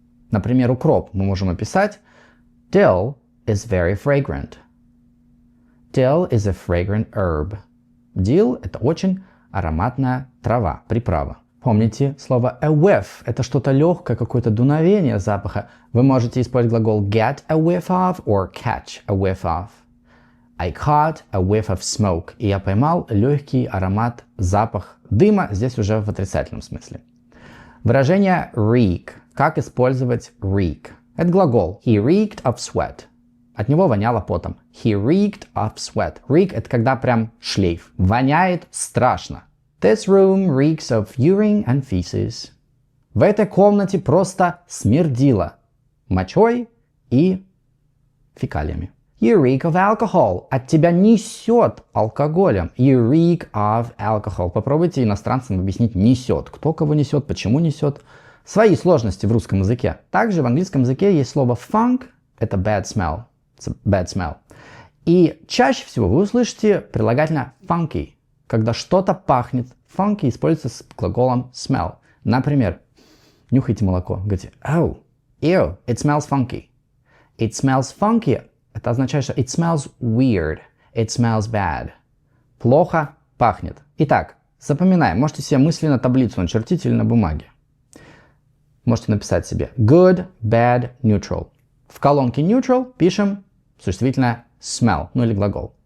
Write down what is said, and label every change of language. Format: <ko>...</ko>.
<ru>Например, укроп мы можем описать</ru> <en>dill is very fragrant. Dill is a fragrant herb.</en> <ru>Dill – это очень ароматная трава, приправа. Помните слово a whiff – это что-то легкое, какое-то дуновение запаха. Вы можете использовать глагол</ru> <en>get a whiff of</en> <ru>or catch a whiff of.</ru> <en>I caught a whiff of smoke.</en> <ru>И я поймал легкий аромат, запах дыма, здесь уже в отрицательном смысле. Выражение reek. Как использовать reek? Это глагол.</ru> <en>He reeked of sweat.</en> <ru>От него воняло потом.</ru> <en>He reeked of sweat.</en> <ru>Reek – это когда прям шлейф. Воняет страшно.</ru> <en>This room reeks of urine and feces.</en> <ru>В этой комнате просто смердило мочой и фекалиями.</ru> <en>You reek of alcohol.</en> <ru>От тебя несет алкоголем.</ru> <en>You reek of alcohol.</en> <ru>Попробуйте иностранцам объяснить несет. Кто кого несет, почему несет. Свои сложности в русском языке. Также в английском языке есть слово funk. Это bad smell.</ru> <en>It's a bad smell.</en> <ru>И чаще всего вы услышите прилагательное funky. Когда что-то пахнет. Funky используется с глаголом smell. Например, нюхайте молоко. Говорите,</ru> <en>oh, ew, it smells funky. It smells funky.</en> <ru>Это означает, что</ru> <en>it smells weird. It smells bad.</en> <ru>Плохо пахнет. Итак, запоминаем. Можете себе мысленно таблицу начертить или на бумаге. Можете написать себе good, bad, neutral. В колонке neutral пишем существительное smell, ну или глагол.</ru>